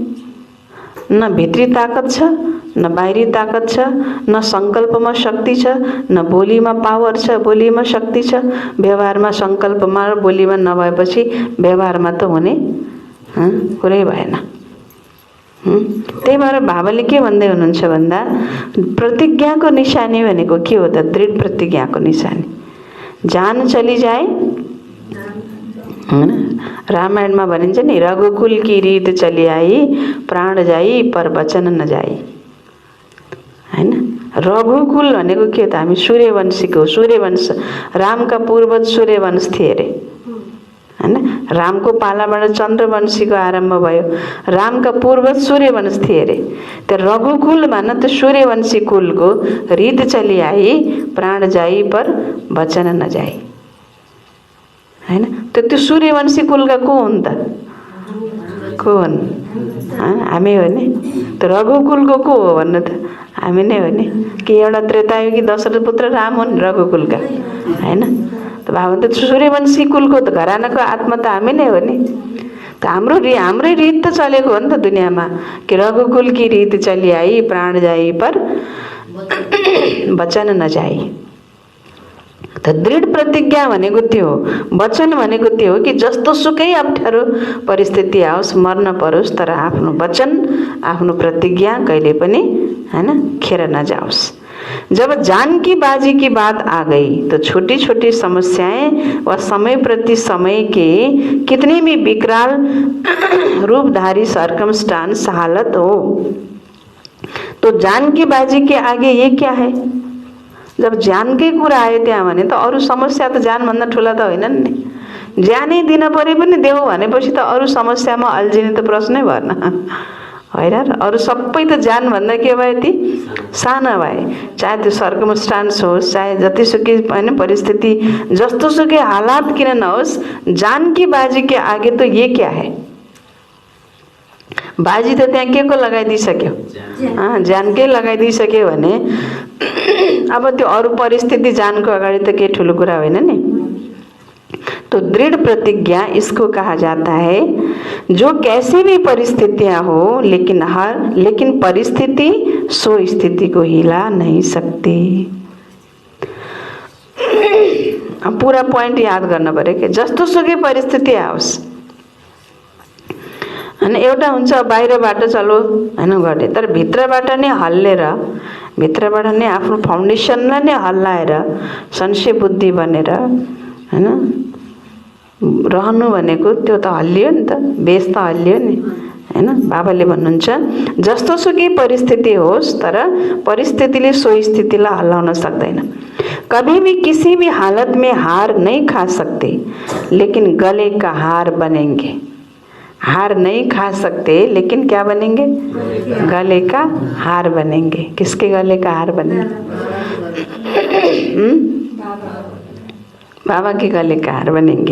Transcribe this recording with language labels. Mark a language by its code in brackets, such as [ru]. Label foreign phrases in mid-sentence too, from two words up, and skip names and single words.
[ne] न भित्री ताकत छ, न बाहिरी ताकत छ, न संकल्पमा शक्ति छ, न बोलीमा पावर छ, बोलीमा शक्ति छ। व्यवहारमा संकल्पमा र बोलीमा नभएपछि व्यवहारमा त हुने कुरै भएन। त्यही भएर बाबाले के भन्दै हुनुहुन्छ भन्दा प्रतिज्ञाको निशानी भनेको के हो त, दृढ प्रतिज्ञाको निशानी। [hi] जान चली जाए [ne] हैन, रामायणमा भनिन्छ नि, [hi] रघुकुल की रीत चली आई, प्राण जाई पर वचन न जाई। [ne] हैन, रघुकुल भनेको के त, हामी सूर्यवंशीको, सूर्यवंश, रामका पूर्वज सूर्यवंश थिए अरे हैन। रामको पालाबाट चन्द्रवंशीको आरम्भ भयो, रामका पूर्वज सूर्यवंश थिए अरे। त्यो रघुकुल भन्न त सूर्यवंशी कुलको [hi] रीत चली आई, प्राण जाई पर वचन न जाई। [ne] हैन, त्यो सूर्यवंशी कुलका को हुन् त, को हुन्? हामी हो नि। त रघुकुलको को हो भन्नु त, हामी नै हो नि। कि एउटा त्रेतायुगी दशरथ पुत्र राम हुन् रघुकुलका, हैन। त भाव त सूर्यवंशी कुलको त घरानाको आत्मा त हामी नै हो नि। त हाम्रै रीत त चलेको हो नि त दुनियाँमा, कि [hi] रघुकुल की रीत चली आई, प्राण जाई पर वचन न जाई। [ne] त दृढ प्रतिज्ञा भनेको त्यो हो। वचन भनेको त्यो हो कि जस्तो सुकै अप्ठ्यारो परिस्थिति आओस्, मर्न परोस्, तर आफ्नो वचन, आफ्नो प्रतिज्ञा कहिले पनि हैन खेर नजाओस्। [hi] जब जानकी बाजी की बात आ गई तो छोटी छोटी समस्याएं व समय प्रति समय के कितने भी विकराल रूपधारी सर्कमस्टांस हालत हो, तो जानकी बाजी के आगे ये क्या है। [ne] जब जानकै कुरा आयो त्यहाँ भने त अरू समस्या त जानभन्दा ठुला त होइनन् नि। ज्यानै दिन परे पनि देऊ भनेपछि त अरू समस्यामा अल्झिने त प्रश्नै भएन, होइन र। अरू सबै त जानभन्दा के भयो ती साना भए। चाहे त्यो सर्कमस्टान्स होस्, चाहे जतिसुकै होइन परिस्थिति, जस्तोसुकै हालात किन नहोस्, [hi] जानकी बाजी के आगे तो ये क्या है। [ne] बाजी त त्यहाँ के को लगाइदिइसक्यो, जानकै लगाइदिइसक्यो भने अब त्यो अरू परिस्थिति जानको अगाडि त के ठुलो कुरा होइन नि। [hi] तो दृढ़ प्रतिज्ञा इसको कहा जाता है जो कैसी भी परिस्थितियां हो, लेकिन परिस्थिति सो स्थिति को हिला नहीं सकती। [ne] अब पूरा पॉइंट याद गर्न पर्यो कि जस्तो सुकै परिस्थिति आओस् हैन, एउटा हुन्छ बाहिरबाट चलो हैन गर्ने, तर भित्रबाट नै हल्लेर, भित्रबाट नै आफ्नो फाउन्डेसनलाई नै हल्लाएर संशय बुद्धि बनेर हैन रहनु भनेको त्यो त हल्लियो नि त, बेस त हल्लियो नि हैन। बाबाले भन्नुहुन्छ जस्तोसुकै परिस्थिति होस्, तर परिस्थितिले सो स्थितिलाई हल्लाउन सक्दैन। [hi] कभी भी किसी भी हालत में हार नहीं खा सकते, लेकिन गले का हार बनेंगे। हार नहीं खा सकते, लेकिन क्या बनेंगे, गले का हार बनेंगे। किसके गले का हार बनेंगे, बाबा के गले का हार बनेंगे।